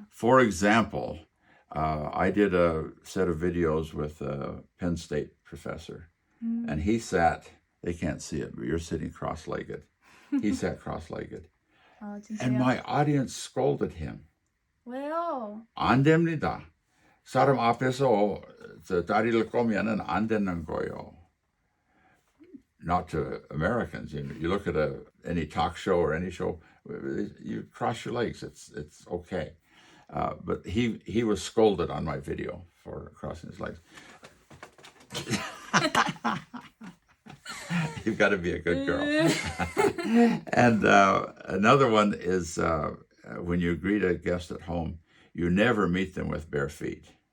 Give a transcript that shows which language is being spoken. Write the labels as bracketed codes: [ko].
[en] For example, I did a set of videos with a Penn State professor, and he sat, they can't see it, but you're sitting cross-legged. He sat cross-legged. And my audience scolded him. [ko] 왜요? 안 됩니다. 사람 앞에서 저 다리를 꼬면은 안 되는 거예요. [en] Not to Americans. You look at any talk show or any show, you cross your legs. It's okay. But he was scolded on my video for crossing his legs. You've got to be a good girl. And another one is when you greet a guest at home, you never meet them with bare feet.